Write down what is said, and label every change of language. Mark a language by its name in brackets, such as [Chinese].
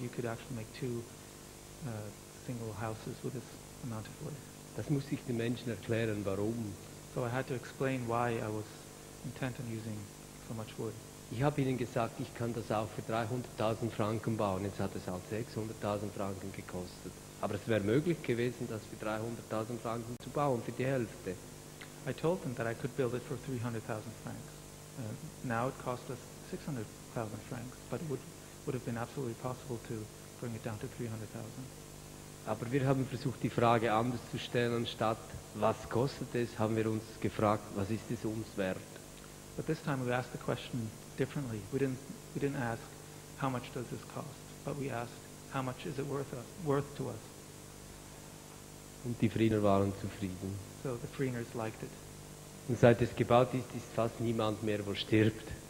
[English] You could actually make 2 single houses with this amount of wood. [German] Das muss ich den Menschen erklären, warum. [English] So I had to explain why I was intent on using so much wood. [German] Ich habe ihnen gesagt, ich kann das auch für 300.000 Franken bauen. Jetzt hat es halt 600.000 Franken gekostet. Aber es wäre möglich gewesen, das für 300.000 Franken zu bauen, für die Hälfte. [English] I told them that I could build it for 300,000 francs. Now it cost us 600,000 francs, but it would have been absolutely possible to bring it down to 300,000. [German] Aber wir haben versucht, die Frage anders zu stellen. Anstatt, was kostet es, haben wir uns gefragt, was ist es uns wert? [English] But this time we asked the question differently. We didn't ask, how much does this cost? But we asked, how much is it worth to us? [German] Und die Vriner waren zufrieden. [English] So the Vriners liked it. [German] Und seit es gebaut ist, ist fast niemand mehr, wo stirbt.